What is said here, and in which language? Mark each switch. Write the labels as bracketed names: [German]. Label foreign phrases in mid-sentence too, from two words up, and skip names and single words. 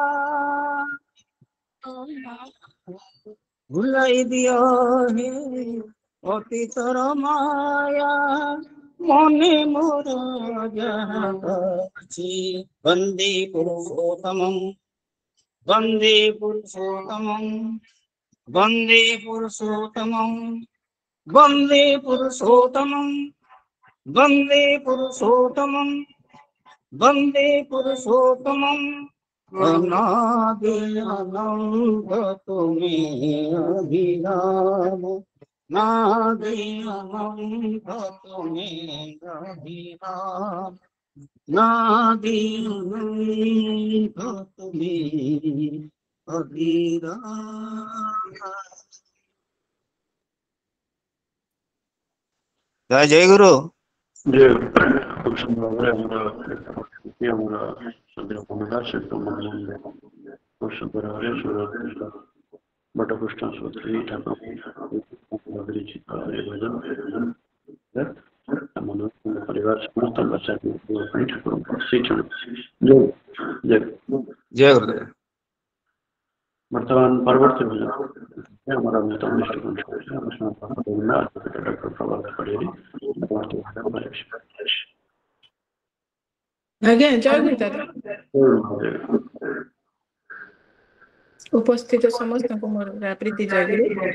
[Odia] ଭୁଲାଇ ଦିୟୋ ହେ ଅତୀତର ମାୟା ମନେ ମୋର ଯାଚି [Sanskrit] वंदे पुरुषोत्तमं वंदे पुरुषोत्तमं वंदे पुरुषोत्तमं वंदे पुरुषोत्तमं वंदे पुरुषोत्तमं वंदे पुरुषोत्तमं अनादि अनंत तुम्हें अभिराम नादि अनंत तुम्हें अभिराम नादि अनंत तुम्हें अभिराम। [Odia] ଜୟ ଗୁରୁ। ଯେ ଖୁବ୍ ସୁନ୍ଦର ଭାବରେ ଆମର ସନ୍ଧ୍ୟା ଭୂମିକା ସହିତ ଖୁବ୍ ସୁନ୍ଦର ଭାବରେ ବଟକୃଷ୍ଣ ଚୌଧୁରୀ ଠାକୁର ପରିବାର ସମସ୍ତ ପାଇଁ ଠାକୁରଙ୍କୁ ଜୟ ଗୁରୁଦେବ। ବର୍ତ୍ତମାନ ପରବର୍ତ୍ତୀ ଭୋଜନ ଆମର ଅନ୍ୟତମ ନିଷ୍ଠ ଡକ୍ଟର ପ୍ରଭାତ ପଡ଼ିଆରୀ ଆଜ୍ଞା ଜୟ ଗୁରୁ ଦାଦା। ଉପସ୍ଥିତ ସମସ୍ତଙ୍କୁ ମୋର ପ୍ରୀତି ଜୟ ଗୁରୁ।